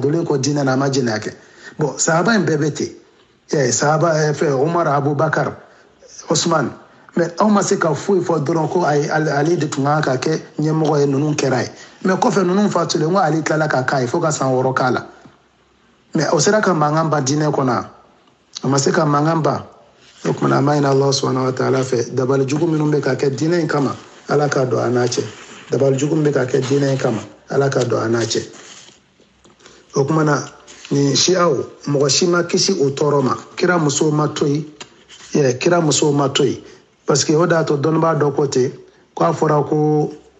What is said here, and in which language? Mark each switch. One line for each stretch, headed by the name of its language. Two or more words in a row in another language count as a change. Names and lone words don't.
Bambara: donnen kɔ diinɛ na a ma jɛnɛya kɛ bon sahaba in bɛɛ bɛ ten sahaba fɛ Umaru Abubakar Usman mais aw ma se ka foyi fɔ dɔrɔn ko ale de tun kan ka kɛ ɲɛmɔgɔ ye ninnu kɛra ye mais kɔfɛ ninnu fatulen ko ale tilala ka k'a ye fo ka san 6 k'a la mais o sera ka mankan ba diinɛ kɔnɔ a ma se ka mankan ba o kumana an b'a ɲini
Arabic: الله سبحانه وتعالى
Bambara: fɛ dabali jugu minnu bɛ ka kɛ diinɛ in kama ala k'a dɔn a n'a cɛ dabali jugu min bɛ ka kɛ diinɛ in kama ala k'a dɔn a n'a cɛ o kumana ni siyaw mɔgɔ si ma kisi o tɔɔrɔ ma kira musow ma to yen kira musow ma to yen
French: parce que
Bambara: o de y'a to dɔnnibaa dɔ ko ten k'a fɔra ko